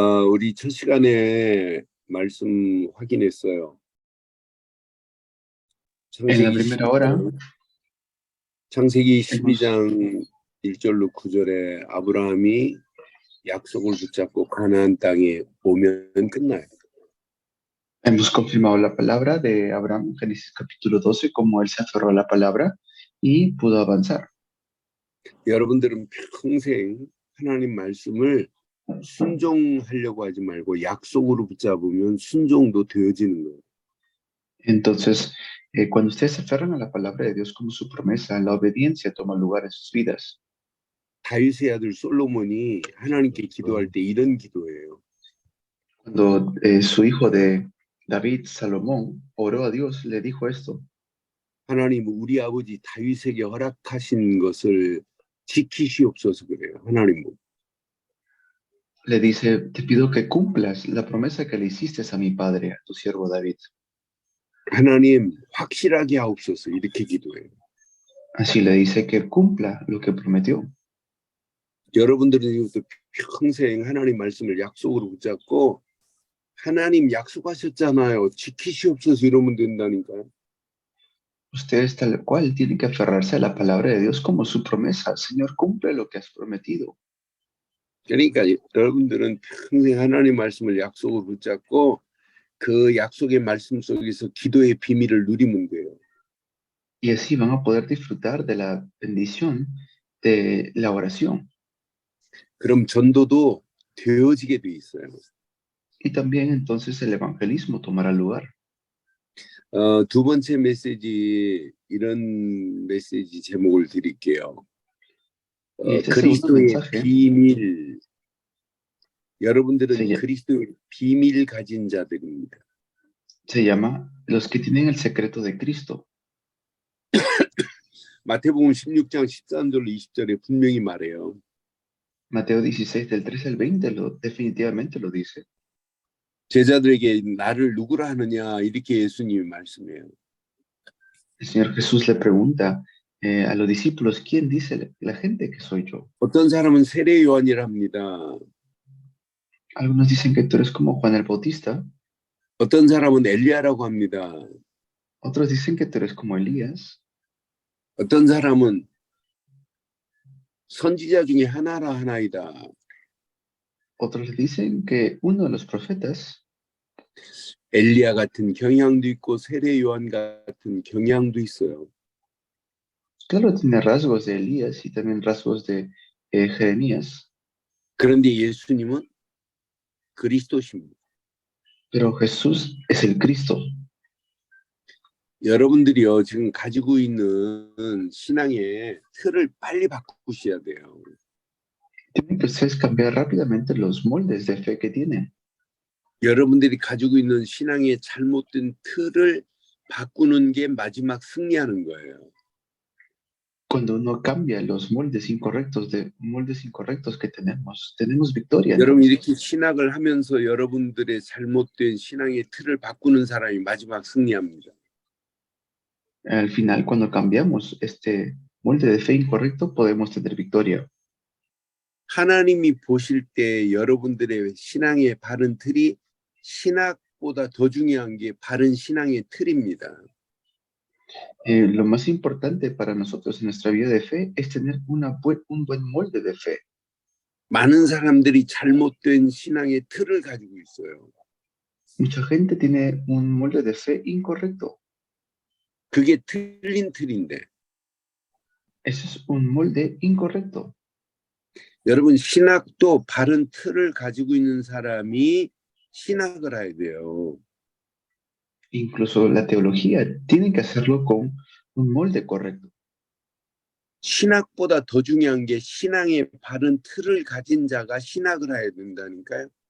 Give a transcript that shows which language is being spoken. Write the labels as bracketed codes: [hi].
[ko] 우리 첫 시간에 말씀 확인했어요. [es] En la primera hora [ko] 창세기 [es] hemos, [ko] 12장 1절로 9절에 아브라함이 약속을 붙잡고 가나안 땅에 오면 끝나요. [es] hemos confirmado la palabra de Abraham en Génesis capítulo 12, como él se aferró a la palabra y pudo avanzar. [ko] 여러분들은 평생 하나님 말씀을 순종하려고 하지 말고 약속으로 붙잡으면 순종도 되어지는 거예요. [es] Entonces, cuando ustedes se aferran a la palabra de Dios como su promesa, la obediencia toma lugar en sus vidas. [ko] 다윗의 아들 솔로몬이 하나님께 기도할 때 이런 기도예요. [es] Cuando su hijo de David, Salomón, oró a Dios, le dijo esto: [ko] 하나님 우리 아버지 다윗에게 허락하신 것을 지키시옵소서 그래요. 하나님. [es] le dice, te pido que cumplas la promesa que le hiciste a mi padre, a tu siervo David. [ko] 하나님 확실하게 하옵소서 이렇게 기도해요. [es] Así le dice que cumpla lo que prometió. [ko] 여러분들은 이것도 평생 하나님 말씀을 약속으로 붙잡고 하나님 약속하셨잖아요. 지키시옵소서 이러면 된다니까요. [es] Ustedes tal cual tienen que aferrarse a la palabra de Dios como su promesa. Señor, cumple lo que has prometido. [ko] 그러니까 여러분들은 평생 하나님 말씀을 약속으로 붙잡고 그 약속의 말씀 속에서 기도의 비밀을 누리면 돼요. [es] Y así van a poder disfrutar de la bendición de la oración. [ko] 그럼 전도도 되어지게 돼 있어요. [es] Y también entonces el evangelismo tomará lugar. [ko] 두 번째 메시지 이런 메시지 제목을 드릴게요. [es] Y este segundo [ko] 그리스도의 [es] mensaje [ko] 비밀. 여러분들은 [es] se, [ko] 그리스도의 비밀 가진 자들입니다. [es] se llama Los que tienen el secreto de Cristo. [ko] 마태복음 16장 13절로 20절에 분명히 말해요. [es] Mateo 16 del 13 al 20 definitivamente lo dice. [ko] 제자들에게 나를 누구라 하느냐 이렇게 예수님이 말씀해요. [es] El Señor Jesús le pregunta a los discípulos, ¿quién dice la gente que soy yo? [ko] 어떤 사람은 세례 요한이라 합니다. [es] Algunos dicen que tú eres como Juan el Bautista. [ko] 어떤 사람은 엘리야라고 합니다. [es] Otros dicen que tú eres como Elías. [ko] 어떤 사람은 선지자 중에 하나이다. [es] Otros dicen que uno de los profetas. [ko] 엘리야 같은 경향도 있고 세례 요한 같은 경향도 있어요. [es] Claro, tiene rasgos de Elías y también rasgos de Jeremías. [ko] 그런데 예수님은 그리스도십니다. [es] Pero Jesús es el Cristo. [ko] 여러분들이요 지금 가지고 있는 신앙의 틀을 빨리 바꾸셔야 돼요. [es] Tienen que ustedes cambiar rápidamente los moldes de fe que tienen. [ko] 여러분들이 가지고 있는 신앙의 잘못된 틀을 바꾸는 게 마지막 승리하는 거예요. [es] Cuando uno cambia los moldes incorrectos que tenemos victoria. [ko] 여러분 이렇게 신학을 하면서 여러분들의 잘못된 신앙의 틀을 바꾸는 사람이 마지막 승리합니다. [es] Al final, cuando cambiamos este molde de fe incorrecto, podemos tener victoria. [ko] 하나님이 보실 때 여러분들의 신앙의 바른 틀이 신학보다 더 중요한 게 바른 신앙의 틀입니다. [es] Lo más importante para nosotros en nuestra vida de fe es tener un buen molde de fe. [ko] 많은 사람들이 잘못된 신앙의 틀을 가지고 있어요. [es] Mucha gente tiene un molde de fe incorrecto. [ko] 그게 틀린 틀인데. [es] Ese es un molde incorrecto. [ko] 여러분 신학도 바른 틀을 가지고 있는 사람이 신학을 해야 돼요. [es] Incluso la teología tiene que hacerlo con un molde correcto. [ko] 신학보다 더 중요한 게 신앙의 바른 틀을 가진 자가 신학을 해야 된다니까요.